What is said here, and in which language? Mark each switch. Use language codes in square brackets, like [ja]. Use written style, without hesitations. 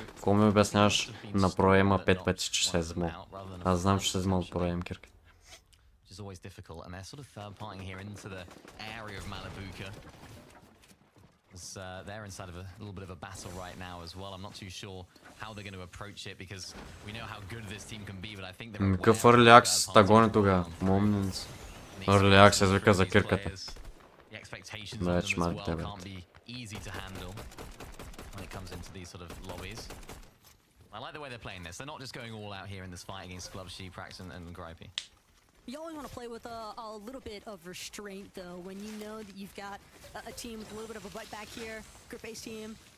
[bg] Какво ми обясняваш на проема 5 пъти, че се е взимал? Аз знам, че се е взимал от проем кирката. [en] Is always difficult, and they're sort of third-partying here into the area of Malabuka. They're inside of a little bit of a battle right now as well. I'm not too sure how they're going to approach it, because we know how good this team can be, but I think they're [bg] Какъв Early Access та гони тогава? Момент. Early Access вика за кирката. [en] The expectations of them as well can't be easy to handle when it comes into these sort of lobbies. I like the way they're playing this. They're not just going all out here in this fight against Glubshy, Prax, and Gripey. You always want to play with a little bit of restraint, though, when you know that you've got a team with a little bit of a bite back here, group-based team.